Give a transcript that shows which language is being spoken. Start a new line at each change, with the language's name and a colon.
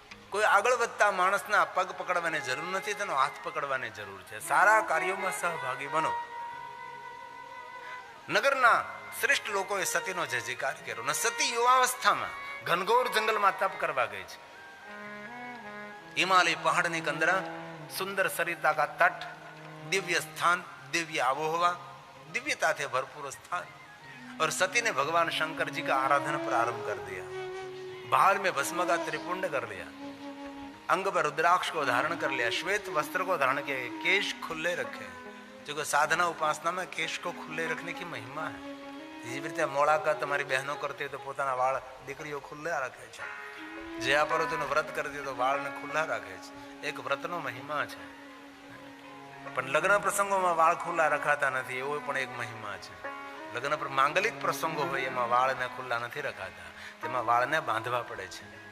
Gujarati: કોઈ આગળ વધતા માણસના પગ પકડવાની જરૂર નથી, તેનો હાથ પકડવાની જરૂર છે. સારા કાર્યોમાં સહભાગી બનો. નગરના શ્રેષ્ઠ લોકોએ સતીનો જય જયકાર કર્યો ને સતી યુવાવસ્થામાં ઘનઘોર જંગલમાં તપ કરવા ગઈ છે.
Hindi: हिमालय पहाड़ कंदरा, सुंदर सरिता का तट, दिव्य स्थान, दिव्य आबोहवा, दिव्यता थे भरपूर स्थान. और सती ने भगवान शंकर जी का आराधना प्रारंभ कर दिया. बाहर में भस्म का त्रिपुंड कर लिया, अंग पर रुद्राक्ष को धारण कर लिया, श्वेत वस्त्र को धारण किया, केश खुले रखे. जो साधना उपासना में केश को खुले रखने की महिमा है.
Gujarati: જેવી રીતે મોળા કા તમારી બહેનો કરતી તો પોતાના વાળ દીકરીઓ ખુલ્લા રાખે છે. જે આ પર્વતનું વ્રત કરતી તો વાળને ખુલ્લા રાખે છે. એક વ્રતનો મહિમા છે. પણ લગ્ન પ્રસંગોમાં વાળ ખુલ્લા રખાતા નથી, એવો પણ એક મહિમા છે. લગ્ન પર માંગલિક પ્રસંગો હોય એમાં વાળને ખુલ્લા નથી રખાતા, તેમાં વાળને બાંધવા પડે છે.